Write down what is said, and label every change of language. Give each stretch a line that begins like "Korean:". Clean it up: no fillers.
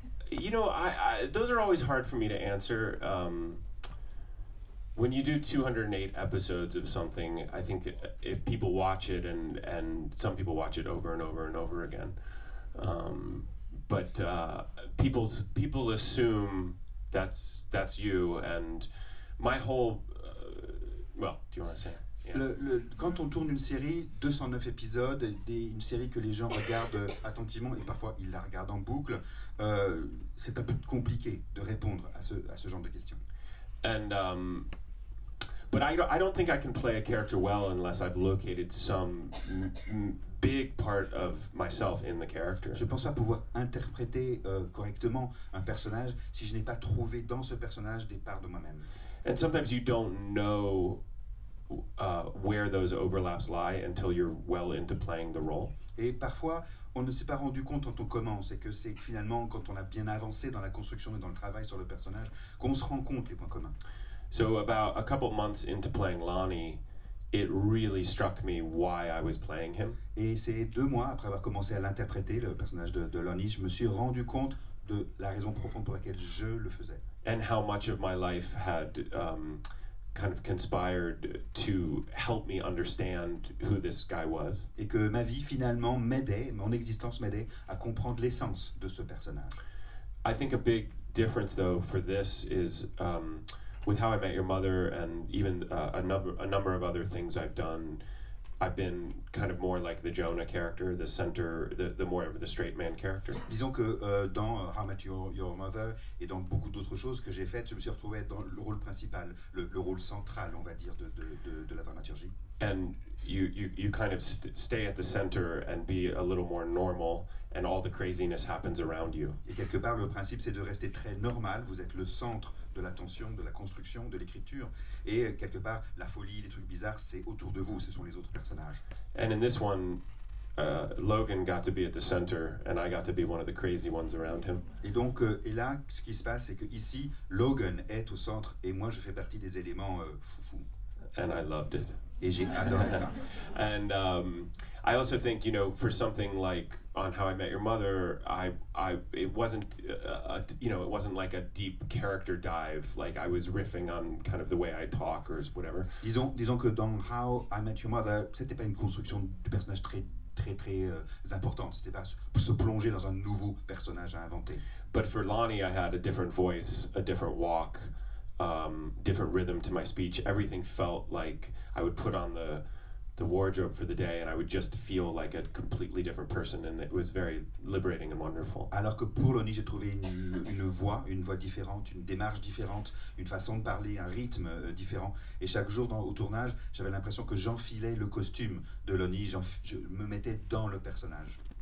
English: You know, those are always hard for me to answer. When you do 208 episodes of something, I think if people watch it, and some people watch it over and over and over again, but people assume that's you, and my whole, well, do you want to say?
French: Quand on tourne une série, 209 épisodes, une série que les gens regardent attentivement et parfois ils la regardent en boucle, c'est un peu compliqué de répondre à ce genre de questions.
English: And but I don't think I can play a character well unless I've located some big part of myself in the character.
French: Je pense pas pouvoir interpréter correctement un personnage si je n'ai pas trouvé dans ce personnage des parts de moi-même.
English: And sometimes you don't know where those overlaps lie until you're well into playing the role.
French: Et parfois, on ne s'est pas rendu compte quand on commence, et que c'est finalement quand on a bien avancé dans la construction et dans le travail sur le personnage qu'on se rend compte les points communs.
English: So about a couple months into playing Lonnie, it really struck me why I was playing him.
French: Et c'est 2 mois après avoir commencé à l'interpréter, le personnage de Lonnie, je me suis rendu compte de la raison profonde pour laquelle je le faisais.
English: And how much of my life had kind of conspired to help me understand who this guy was.
French: Et que ma vie finalement m'aidait, mon existence m'aidait à comprendre l'essence de ce personnage.
English: I think a big difference though for this is with How I Met Your Mother and even a number of other things I've done. I've been kind of more like the Jonah character, the center, the more of the straight man character.
French: Disons que dans How I Met Your Mother et dans beaucoup d'autres choses que j'ai faites, je me suis retrouvé dans le rôle principal, le rôle central, on va dire, de la dramaturgie.
English: And you kind of stay at the center and be a little more normal, and all the craziness happens around you.
French: Et quelque part, le principe, c'est de rester très normal. Vous êtes le centre de l'attention, de la construction, de l'écriture. Et quelque part, la folie, les trucs bizarres, c'est autour de vous. Ce sont les autres personnages.
English: And in this one, Logan got to be at the center, and I got to be one of the crazy ones around him.
French: Et donc, et là, ce qui se passe, c'est que ici, Logan est au centre, et moi, je fais partie des éléments foufou.
English: And I loved it.
French: Et j'ai adoré ça.
English: And I also think, you know, for something like on How I Met Your Mother, it wasn't, you know, it wasn't like a deep character dive. Like I was riffing on kind of the way I talk or whatever.
French: Disons que dans How I Met Your Mother, c'était pas une construction du personnage très importante. C'était pas se plonger dans un nouveau personnage à inventer.
English: But for Lonnie, I had a different voice, a different walk, different rhythm to my speech. Everything felt like I would put on the wardrobe for the day, and I would just feel like a completely different person, and it was very liberating and wonderful.
French: Alors que pour Lonnie, j'ai trouvé une voix différente, une démarche différente, une façon de parler, un rythme différent. Et chaque jour au tournage, j'avais l'impression que j'enfilais le costume de Lonnie, je me mettais dans le personnage.